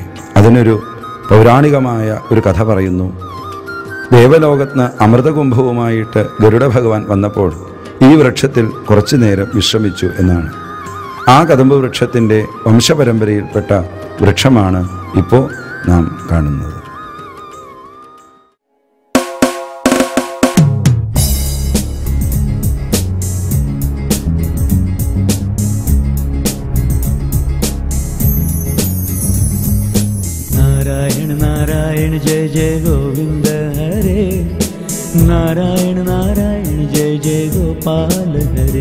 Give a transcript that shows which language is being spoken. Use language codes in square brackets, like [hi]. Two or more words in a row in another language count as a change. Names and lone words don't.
[ml] അതിനൊരു പൗരാണികമായ ഒരു കഥ പറയുന്നു. ദേവലോകത്തിന് അമൃതകുംഭവുമായിട്ട് ഗരുഡ ഭഗവാൻ വന്നപ്പോൾ ഈ വൃക്ഷത്തിൽ കുറച്ചു നേരം വിശ്രമിച്ചു എന്നാണ്. ആ കദംബ വൃക്ഷത്തിൻ്റെ വംശപരമ്പരയിൽപ്പെട്ട വൃക്ഷമാണ് ഇപ്പോൾ നാം കാണുന്നത്. [sa] नारायण नारायण जय जय गोविंद हरे, नारायण नारायण जय जय गोपाल हरे,